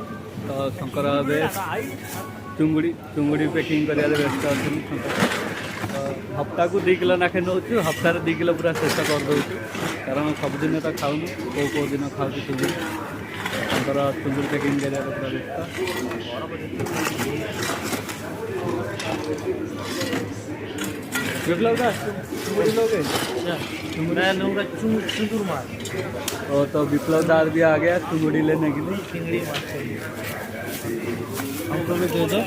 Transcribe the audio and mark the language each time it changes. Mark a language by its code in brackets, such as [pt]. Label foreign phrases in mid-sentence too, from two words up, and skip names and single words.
[or] ତ ଶଙ୍କର ଏବେ ଚୁଙ୍ଗୁଡ଼ି ପେକିଂ କରିବାରେ ବ୍ୟସ୍ତ ଅଛନ୍ତି ଶଙ୍କର। ତ ହପ୍ତାହକୁ 2 କିଲୋ ନାଖେ ନେଉଛୁ, ହପ୍ତାହରେ 2 କିଲୋ ପୁରା ଶେଷ କରିଦେଉଛୁ। କାରଣ ସବୁଦିନ ତ ଖାଉନୁ, କେଉଁ ଦିନ ଖାଉଛୁ ଚୁଙ୍ଗୁଡ଼ି। ଶଙ୍କର ଚୁଙ୍ଗୁଡ଼ି ପେକିଂ କରିବାରେ ପୁରା ବ୍ୟସ୍ତ। [hi] विप्लव का चुंगड़ी लोगे? मैं लूँगा चुंगुर मार। और तो विप्लव दार भी आ गया चुंगड़ी लेने के लिए। चिंगड़ी मार हमको भी दे दो।